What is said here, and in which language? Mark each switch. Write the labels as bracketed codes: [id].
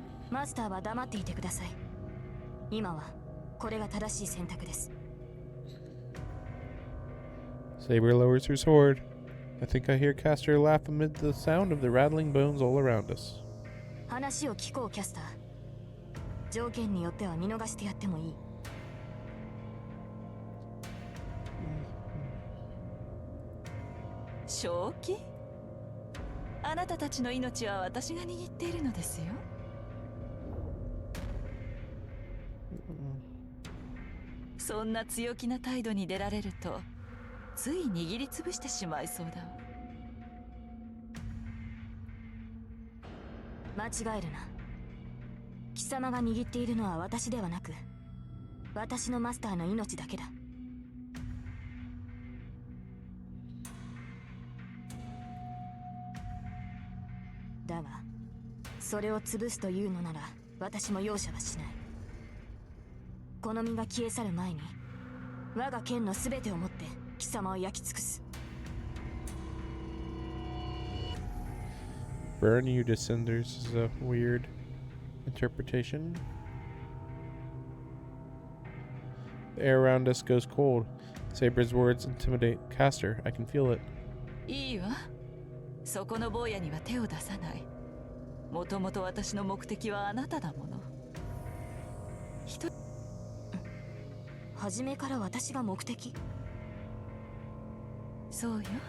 [ja] マスターは黙っていてください。今はこれが正しい選択です。 [en] Saber lowers her sword. I think I hear Caster laugh amid the sound of the rattling bones all around us. [ja] 話を聞こうキャスター。条件によっては見逃してやってもいい。正気？あなたたちの命は私が握っているのですよ。そんな強気な態度に出られるとつい握りつぶしてしまいそうだわ。間違えるな。貴様が握っているのは私ではなく、私のマスターの命だけだ。だがそれを潰すというのなら私も容赦はしない。この身が消え去る前に我が剣の全てをもって貴様を焼き尽くす。 [en] Burn you to cinders is a weird interpretation. The air around us goes cold. Saber's words intimidate Caster. I can feel it. [ja] いいわ。そこの坊やには手を出さない。もともと私の目的はあなただもの。初めから私が目的？そうよ。